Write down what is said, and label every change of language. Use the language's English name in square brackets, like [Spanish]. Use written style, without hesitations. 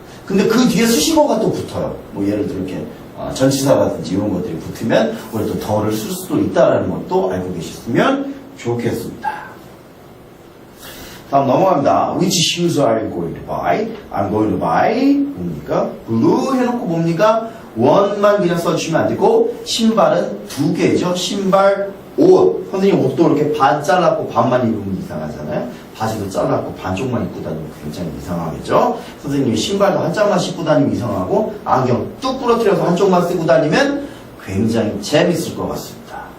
[Korean] 근데 그 뒤에 수식어가 또 붙어요. 뭐 예를 들어 이렇게 전치사라든지 이런 것들이 붙으면 우리 또 더를 쓸 수도 있다라는 것도 알고 계셨으면 좋겠습니다. 다음 넘어갑니다. [English] Which shoes are you going to buy? I'm going to buy [Korean] 뭡니까? blue 해놓고 뭡니까? one만 그냥 써주시면 안 되고 신발은 2개죠. 신발, 옷. 선생님 옷도 이렇게 반 잘랐고 반만 입으면 이상하잖아요. 바지도 잘랐고 반쪽만 입고 다니면 굉장히 이상하겠죠. 선생님이 신발도 한 짝만 신고 다니면 이상하고 안경 뚝 부러뜨려서 한쪽만 쓰고 다니면 굉장히 재밌을 것 같습니다.